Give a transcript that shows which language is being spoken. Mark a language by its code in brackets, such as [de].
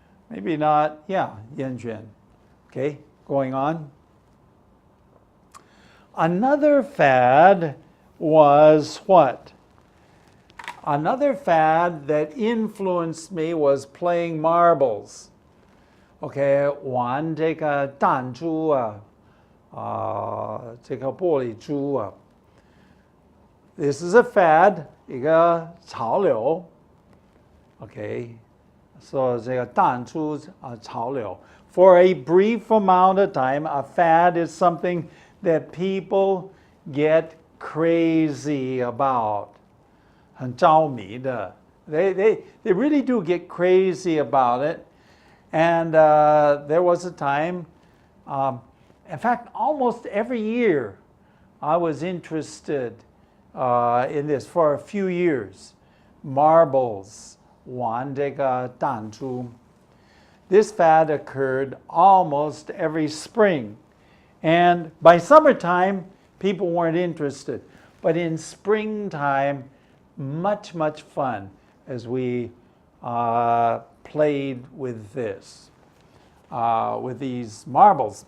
[en] Maybe not, 厌倦. Okay, going on. Another fad was what? Another fad that influenced me was playing marbles. [zh] Okay, 玩这个弹珠啊，这个玻璃珠啊。 [en] This is a fad, [zh] 一个潮流。 Okay, so 这个弹珠潮流。 [en] For a brief amount of time, a fad is something that people get crazy about. [zh] 很着迷的. [en] They really do get crazy about it. And there was a time, in fact, almost every year, I was interested in this for a few years. [zh] Marbles, 玩这个弹珠. [en] This fad occurred almost every spring. And by summertime, people weren't interested. But in springtime, much, much fun as we played with this, with these marbles.